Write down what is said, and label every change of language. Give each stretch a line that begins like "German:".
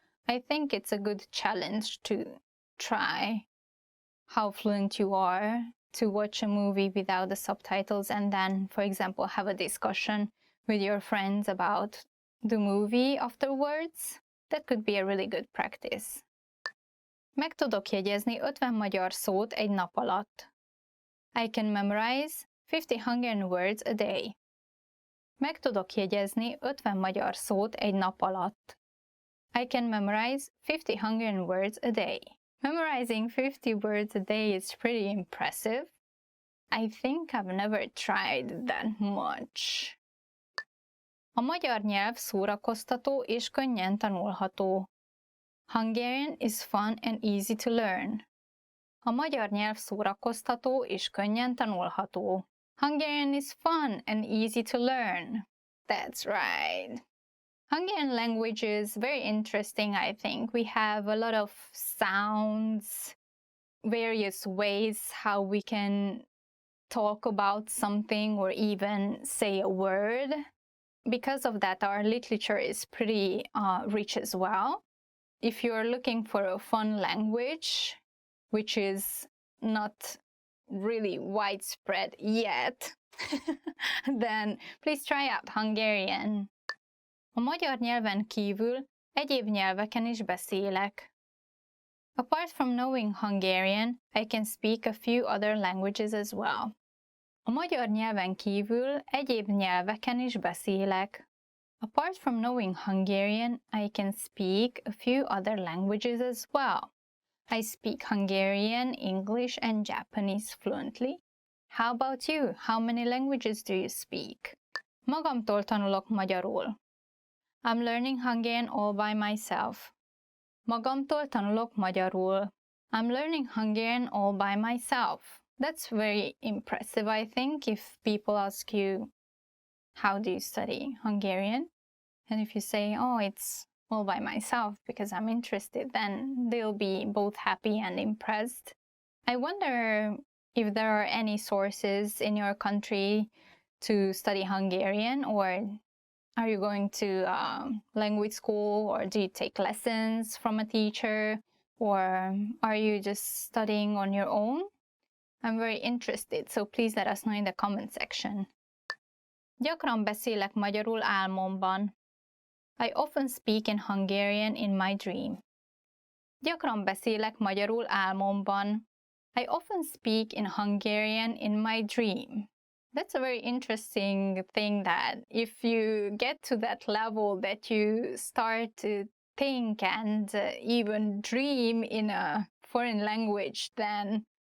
English: I think it's a good challenge to try how fluent you are to watch a movie without the subtitles and then, for example, have a discussion with your friends about the movie afterwards. That could be a really good practice.
Hungarian: Meg tudok jegyezni 50 magyar szót egy nap alatt.
English: I can memorize 50 Hungarian words a day.
Hungarian: Meg tudok jegyezni 50 magyar szót egy nap alatt.
English: I can memorize 50 Hungarian words a day. Memorizing 50 words a day is pretty impressive. I think I've never tried that much.
Hungarian: A magyar nyelv szórakoztató és könnyen tanulható.
English: Hungarian is fun and easy to learn.
Hungarian: A magyar nyelv szórakoztató és könnyen tanulható.
English: Hungarian is fun and easy to learn. That's right. Hungarian language is very interesting, I think. We have a lot of sounds, various ways how we can talk about something or even say a word. Because of that, our literature is pretty rich as well. If you're looking for a fun language, which is not really widespread yet, then please try out Hungarian.
Hungarian: A magyar nyelven kívül egyéb nyelveken is beszélek.
English: Apart from knowing Hungarian, I can speak a few other languages as well.
Hungarian: A magyar nyelven kívül egyéb nyelveken is beszélek.
English: Apart from knowing Hungarian, I can speak a few other languages as well. I speak Hungarian, English, and Japanese fluently. How about you? How many languages do you speak?
Hungarian: Magamtól tanulok magyarul.
English: I'm learning Hungarian all by myself.
Hungarian: Magamtól tanulok magyarul.
English: I'm learning Hungarian all by myself. That's very impressive, I think, if people ask you, how do you study Hungarian? And if you say, oh, it's all by myself because I'm interested, then they'll be both happy and impressed. I wonder if there are any sources in your country to study Hungarian, or are you going to language school, or do you take lessons from a teacher, or are you just studying on your own? I'm very interested, so please let us know in the comment section.
Hungarian: Gyakran beszélek magyarul álmomban.
English: I often speak in Hungarian in my dream.
Hungarian: Gyakran beszélek magyarul álmomban.
English: I often speak in Hungarian in my dream. That's a very interesting thing, that if you get to that level that you start to think and even dream in a foreign language, then